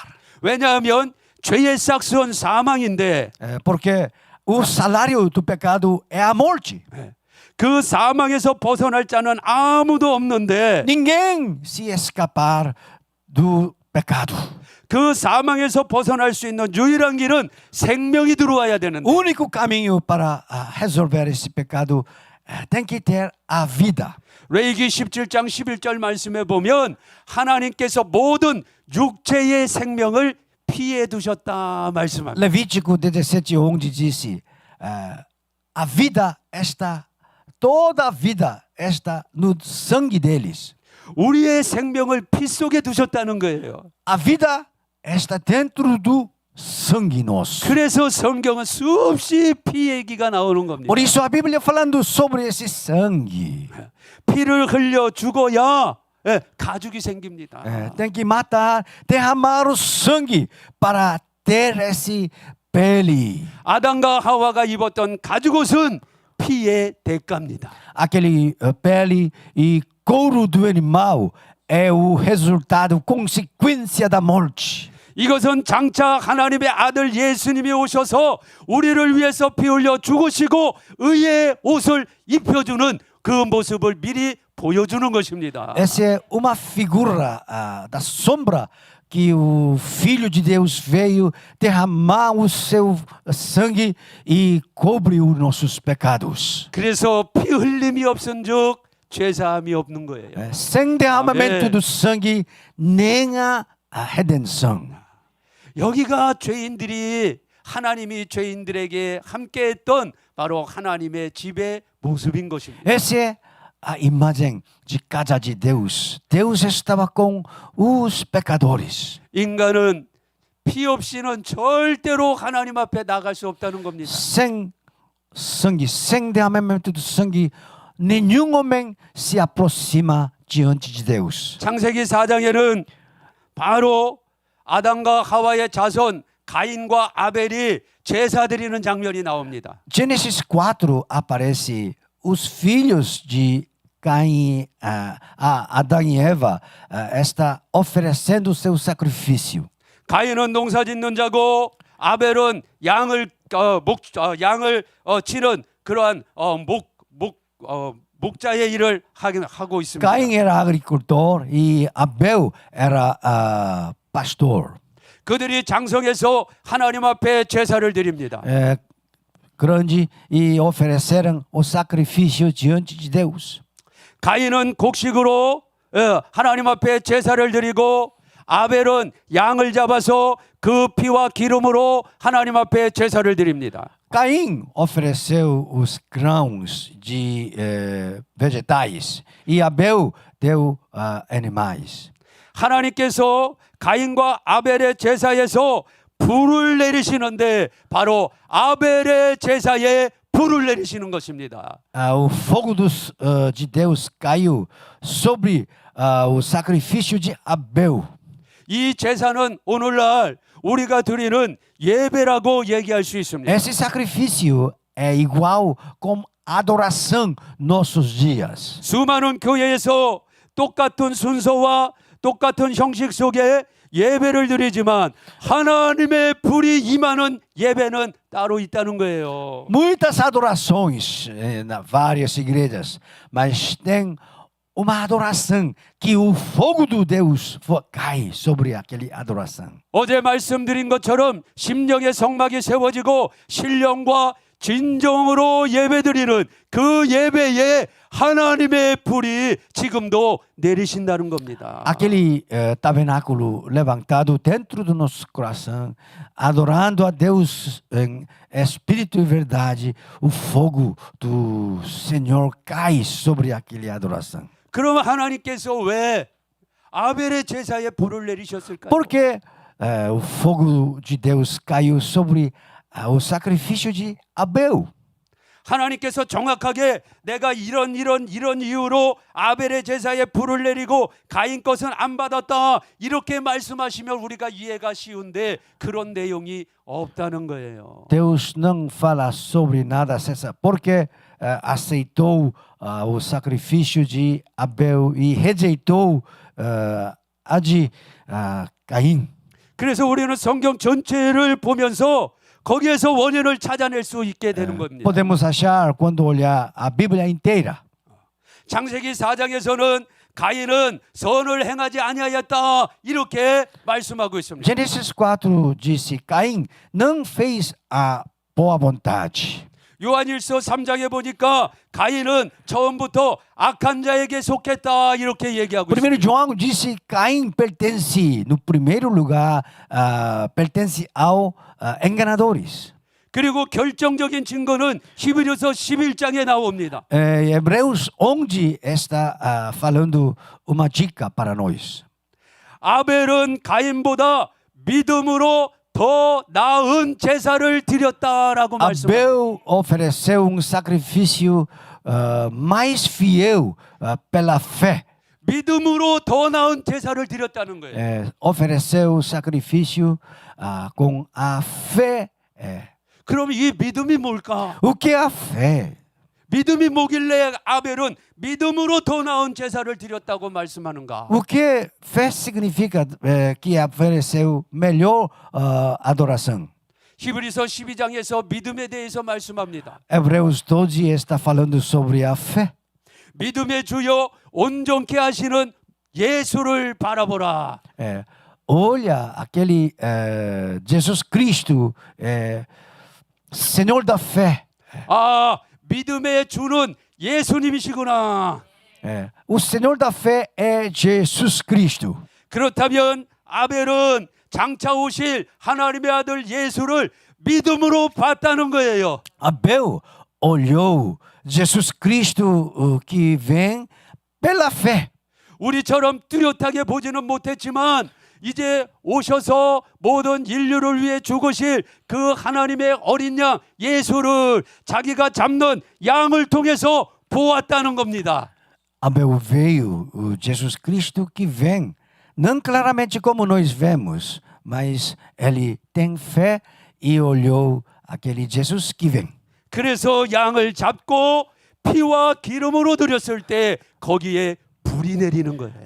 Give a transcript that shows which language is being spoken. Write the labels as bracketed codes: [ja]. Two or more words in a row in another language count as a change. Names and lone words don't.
[ko] 왜냐하면 죄의 싹수는 사망인데 [pt] Porque o salário do pecado é a morte. [ko] 그 사망에서 벗어날 자는 아무도 없는데 [pt] Ninguém se escapar do pecado. [ko] 그 사망에서 벗어날 수 있는 유일한 길은 생명이 들어와야 되는데 [pt] O único caminho para resolver esse pecado tem que ter a vida. [ko] 레위기 17장 11절 말씀에 보면 하나님께서 모든 육체의 생명을 피해 두셨다 말씀합니다. [pt] Levítico 17:11 disse: a vida está, toda a vida está no sangue deles. [ko] 우리의 생명을 피 속에 두셨다는 거예요. [pt] A vida está dentro do sangue nosso. [ko] 그래서 성경은 수없이 피 얘기가 나오는 겁니다. [pt] Por isso a Bíblia falando sobre esse sangue. [ko] 피를 흘려 죽어야 가죽이 생깁니다. [pt] Tem que matar, derramar o sangue para ter esse pele. [ko] 아담과 하와가 입었던 가죽옷은 피의 대가입니다. [pt] Aquele pele e couro do animal é o resultado, consequência da morte. [ko] 이것은 장차 하나님의 아들 예수님이 오셔서 우리를 위해서 피 흘려 죽으시고 의의 옷을 입혀주는 그 모습을 미리 보여주는 것입니다. [pt] Essa é uma figura da sombra que o Filho de Deus veio derramar o seu sangue e cobre os nossos pecados. [ko] 그래서 피 흘림이 없은즉 죄사함이 없는 거예요. [pt] Sem derramamento Amém. do sangue, nem a redenção. [ko] 여기가 죄인들이 하나님이 죄인들에게 함께했던 바로 하나님의 집의 모습인 것입니다. [pt] Essa é a imagem de casa de Deus. Deus estava com os pecadores. [ko] 인간은 피 없이는 절대로 하나님 앞에 나갈 수 없다는 겁니다. [pt] Sem sangue, sem derramamento do sangue, nenhum homem se aproxima diante de Deus. [ko] 창세기 4장에는 바로 아담과 하와의 자손 가인과 아벨이 제사 드리는 장면이 나옵니다. [pt] Gênesis 4 aparece os filhos de Caim, Adão e Eva, está oferecendo o seu sacrifício. [ko] 가인은 농사 짓는 자고 아벨은 양을 치는 그러한 목자의 일을 하고 있습니다. [pt] Caim era agricultor e Abel era pastor. [ko] 그들이 장성해서 하나님 앞에 제사를 드립니다. [pt] Grande e ofereceram o sacrifício diante de Deus. [ko] 가인은 곡식으로 하나님 앞에 제사를 드리고 아벨은 양을 잡아서 그 피와 기름으로 하나님 앞에 제사를 드립니다. [pt] Caim ofereceu os grãos de vegetais e Abel deu animais. [ko] 하나님께서 가인과 아벨의 제사에서 불을 내리시는데 바로 아벨의 제사에 불을 내리시는 것입니다. [pt] O fogo de Deus caiu sobre o sacrifício de Abel. [ko] 이 제사는 오늘날 우리가 드리는 예배라고 얘기할 수 있습니다. [pt] Esse sacrifício é igual com adoração nossos dias. [ko] 수많은 교회에서 똑같은 순서와 똑같은 형식 속에 예배를 드리지만 하나님의 불이 임하는 예배는 따로 있다는 거예요. [pt] Muitas adorações em várias igrejas, mas tem uma adoração que o fogo de Deus cai sobre aquela adoração. [ko] 어제 말씀드린 것처럼 심령의 성막이 세워지고 신령과 진정으로 예배드리는 그 예배에 하나님의 불이 지금도 내리신다는 겁니다. [pt] Aquele tabernáculo levantado dentro do nosso coração, adorando a Deus em espírito e verdade, o fogo do Senhor cai sobre aquela adoração. [ko] 그럼 하나님께서 왜 아벨의 제사에 불을 내리셨을까요? [pt] Porque o fogo de Deus caiu sobre o sacrifício de Abel. [ko] 하나님께서 정확하게 내가 이런 이유로 아벨의 제사에 불을 내리고 가인 것은 안 받았다 이렇게 말씀하시면 우리가 이해가 쉬운데 그런 내용이 없다는 거예요. [pt] Deus não fala sobre nada, porque aceitou o sacrifício de Abel e rejeitou a de Caim. [ko] 그래서 우리는 성경 전체를 보면서 거기에서 원인을 찾아낼 수 있게 되는 겁니다. [pt] Podemos achar quando olhar a Bíblia inteira. [ko] 창세기 4장에서는 가인은 선을 행하지 아니하였다 이렇게 말씀하고 있습니다. [pt] Gênesis 4 disse: Caim não fez a boa vontade. [ko] 요한일서 3장에 보니까 가인은 처음부터 악한 자에게 속했다 이렇게 얘기하고 있습니다. [pt] 1 João disse: Caim pertence, no primeiro lugar, pertence ao enganadores. [ko] 그리고 결정적인 증거는 히브리서 11장에 나옵니다. [pt] Hebreus 11 está falando uma dica para nós. [ko] 아벨은 가인보다 믿음으로 더 나은 제사를 드렸다라고 말씀합니다. [pt] Abel ofereceu sacrifício mais fiel pela fé. [ko] 믿음으로 더 나은 제사를 드렸다는 거예요. [pt] Ofereceu sacrifício com a fé. [ko] 그럼 이 믿음이 뭘까? [pt] O que é a fé? [ko] 믿음이 뭐길래 아벨은 믿음으로 더 나은 제사를 드렸다고 말씀하는가? [pt] O que fé significa que ofereceu melhor adoração? [ko] 히브리서 12장에서 믿음에 대해서 말씀합니다. [pt] Hebreus 12 está falando sobre a fé. [ko] 믿음의 주요 온전케 하시는 예수를 바라보라. [pt] Olha aquele Jesus Cristo, Senhor da fé. [ko] 아, 믿음의 주는 예수님이시구나. [pt] O Senhor da fé é Jesus Cristo. [ko] 그렇다면 아벨은 장차 오실 하나님의 아들 예수를 믿음으로 봤다는 거예요. [pt] Abel olhou Jesus Cristo que vem pela fé. [ko] 우리처럼 뚜렷하게 보지는 못했지만 이제 오셔서 모든 인류를 위해 죽으실 그 하나님의 어린 양 예수를 자기가 잡는 양을 통해서 보았다는 겁니다. [pt] Abel veio o Jesus Cristo que vem, não claramente como nós vemos, mas ele tem fé e olhou aquele Jesus que vem. [ko] 그래서 양을 잡고 피와 기름으로 드렸을 때 거기에 불이 내리는 거예요.